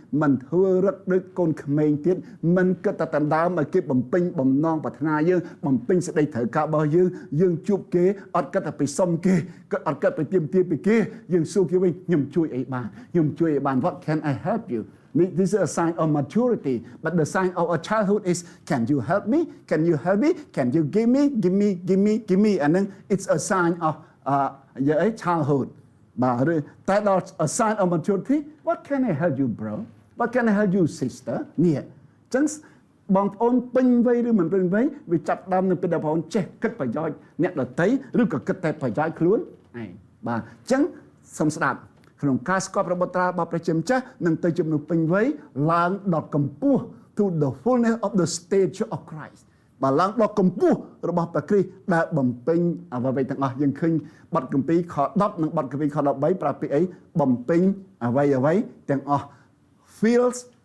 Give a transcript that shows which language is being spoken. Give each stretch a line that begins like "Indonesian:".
Khmer: មិនធ្វើរឹតដូចកូនក្មេងទៀតមិនគិតតែដណ្ដើមឲ្យគេបំពេញបំណងប្រាថ្នាយើងបំពេញសេចក្តីត្រូវការរបស់យើងជួបគេអត់គិតតែពីសុំគេក៏អត់គិតទៅទាមទារពីគេយើងសួរគេវិញខ្ញុំជួយអីបាន
English: What can I help you This is a sign of maturity. But the sign of a childhood is, can you help me? Can you help me? Can you give me? And then it's a sign of childhood. But a sign of maturity, what can I help you, bro? What can I help you, sister?
Khmer: នេះចឹងបងប្អូនពេញវ័យឬមិនពេញវ័យវាចាប់ដើមនៅពេលដែលបងប្អូនចេះគិតប្រយោជន៍អ្នកដទៃឬក៏គិតតែប្រយោជន៍ខ្លួនឯងបាទចឹងសូមស្ដាប់ក្នុងការស្គាល់ព្រះបុត្រារបស់ព្រះជាម្ចាស់នឹងទៅជាមនុស្សពេញវ័យឡើងដល់កម្ពស់
English: to the fullness of the stage of Christ
Khmer: បាទឡើងដល់កម្ពស់របស់ព្រះគ្រីស្ទដែលបំពេញអ្វីៗទាំងអស់យើងឃើញបទគម្ពីរខ10និងបទគម្ពីរខ13ប្រាប់ពីអីបំពេញអ្វីទាំងអស់ fills